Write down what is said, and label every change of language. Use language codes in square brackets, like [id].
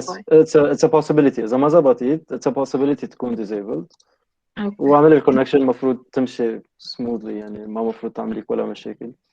[en] Yes, [ar] الواي. [en] it's a possibility. [ar] إذا ما زبطت [en] it's a possibility [ar] تكون disabled. [en] Okay. [ar] وعملي الكونكشن المفروض تمشي smoothly يعني ما مفروض تعملي ولا مشاكل.